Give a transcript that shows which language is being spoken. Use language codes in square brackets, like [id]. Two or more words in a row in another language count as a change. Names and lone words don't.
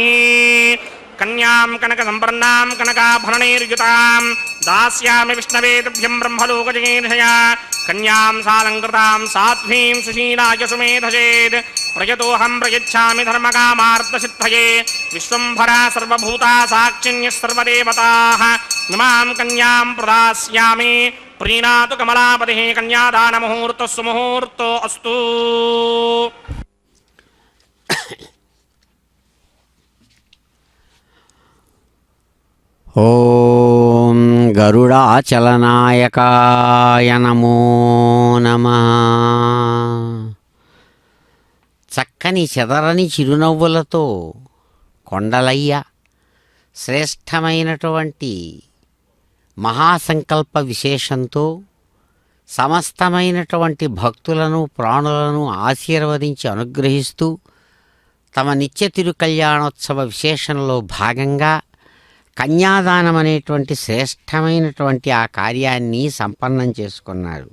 [sa] कन्यां कनकसम्पन्नां कनकाभरणैर्युतां दास्यामि विष्णवे तुभ्यं ब्रह्मलोकजगेर्षया कन्यां सालङ्कृतां साध्वीं सुशीलाय सुमेधसेत् प्रयतोऽहं प्रयच्छामि धर्मकामार्थसिद्धये विश्वम्भरा सर्वभूता साक्षिण्यः सर्वदेवताः इमां कन्यां प्रदास्यामि प्रीणातु कमलापतिः कन्यादानमुहूर्तः सुमुहूर्तो अस्तु। ఓం గరుడాచలనాయకాయ నమో నమః. [te] చక్కని చెదరని చిరునవ్వులతో కొండలయ్య శ్రేష్టమైనటువంటి మహాసంకల్ప విశేషంతో సమస్తమైనటువంటి భక్తులను ప్రాణులను ఆశీర్వదించి అనుగ్రహిస్తూ తమ నిత్య తిరుకళ్యాణోత్సవ విశేషంలో భాగంగా కన్యాదానం అనేటువంటి శ్రేష్టమైనటువంటి ఆ కార్యాన్ని సంపన్నం చేసుకున్నారు.